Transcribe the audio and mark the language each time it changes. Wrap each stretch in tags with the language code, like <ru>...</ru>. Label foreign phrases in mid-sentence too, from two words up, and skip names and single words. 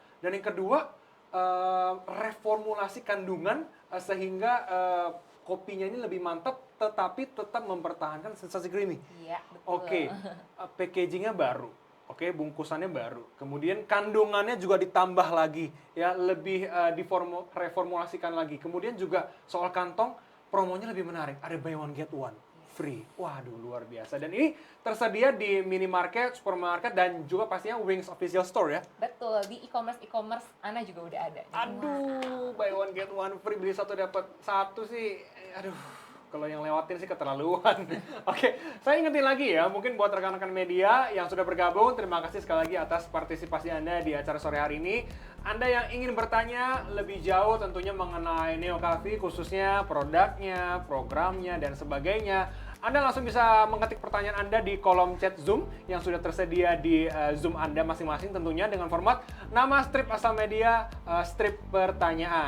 <id>Dan yang kedua, reformulasi kandungan sehingga kopinya ini lebih mantap, tetapi tetap mempertahankan sensasi creamy. Iya, betul. Oke, packagingnya baru, oke, bungkusannya baru. Kemudian kandungannya juga ditambah lagi, ya lebih reformulasikan lagi. Kemudian juga soal kantong, promonya lebih menarik.</id> <en>Ada buy one get one free.</en> <id>Waduh, luar biasa. Dan ini tersedia di minimarket, supermarket, dan juga pastinya Wings</id> <en>official store</en> <id>ya. Betul, di e-commerce Ana juga udah ada. Aduh,</id> <en>buy one get one free,</en> <id>beli 1 dapat 1 sih. Aduh, kalau yang lewatin sih keterlaluan. Oke, saya ingetin lagi ya, mungkin buat rekan-rekan media yang sudah bergabung, terima kasih sekali lagi atas partisipasi Anda di acara sore hari ini. Anda yang ingin bertanya lebih jauh tentunya mengenai Neo Coffee, khususnya produknya, programnya, dan sebagainya, Anda langsung bisa mengetik pertanyaan Anda di kolom chat Zoom yang sudah tersedia di Zoom Anda masing-masing, tentunya dengan format nama strip asal media, strip pertanyaan.</id>